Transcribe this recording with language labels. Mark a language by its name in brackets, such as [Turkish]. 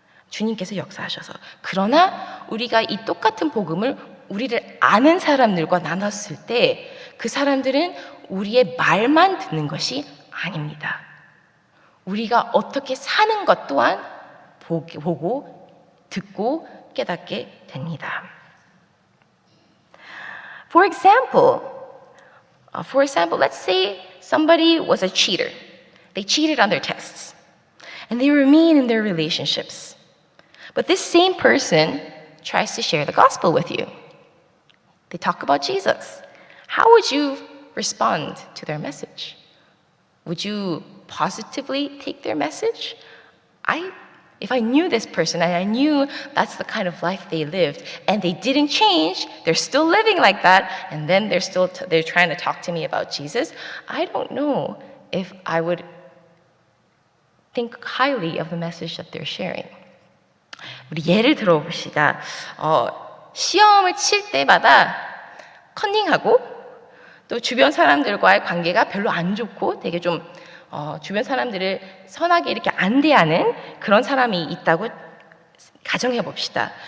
[Korean] 주님께서 역사하셔서. 그러나 우리가 이 똑같은 복음을 우리를 아는 사람들과 나눴을 때 그 사람들은 우리의 말만 듣는 것이 아닙니다. 우리가 어떻게 사는 것 또한 보고 듣고 깨닫게 됩니다. [English] For example, let's say somebody was a cheater. They cheated on their tests. And they were mean in their relationships. But this same person tries to share the gospel with you. They talk about Jesus. How would you respond to their message? Would you positively take their message? I If I knew this person and I knew that's the kind of life they lived and they didn't change, they're still living like that, and then they're trying to talk to me about Jesus, I don't know if I would think highly of the message that they're sharing. [Korean] 우리 예를 들어봅시다. 시험을 칠 때마다 컨닝하고 또 주변 사람들과의 관계가 별로 안 좋고 되게 좀 주변 사람들을 선하게 이렇게 안대하는 그런 사람이 있다고 가정해 봅시다.